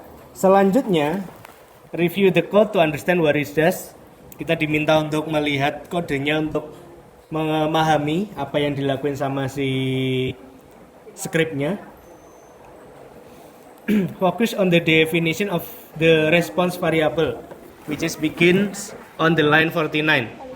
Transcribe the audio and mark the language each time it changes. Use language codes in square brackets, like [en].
[en] Selanjutnya, review the code to understand what it does. [id] Kita diminta untuk melihat kodenya untuk memahami apa yang dilakuin sama si scriptnya. [en] Focus on the definition of the response variable, which is begins on the line 49.